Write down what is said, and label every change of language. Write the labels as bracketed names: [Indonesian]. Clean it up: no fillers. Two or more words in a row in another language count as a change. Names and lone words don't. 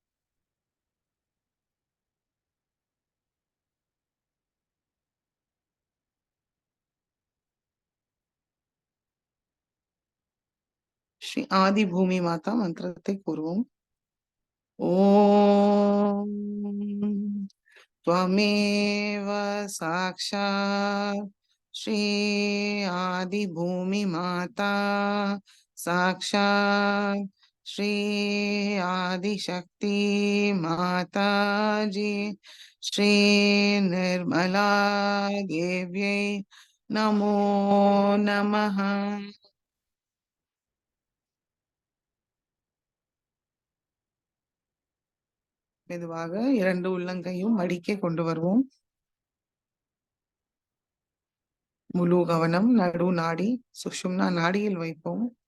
[Tamil] ஸ்ரீ ஆதி பூமி மாதா மந்திரத்தை கூறுவோம். [Sanskrit] ஓம் त्वमेव साक्षात् श्री आदिभूमि माता साक्षात् श्री आदिशक्ति माता जी श्री निर्मला देव्यै नमो नमः. [Tamil] மெதுவாக இரண்டு உள்ளங்கையும் மடிக்க கொண்டு வருவோம். முழு கவனம் நடு நாடி சுஷும்னா நாடியில் வைப்போம்.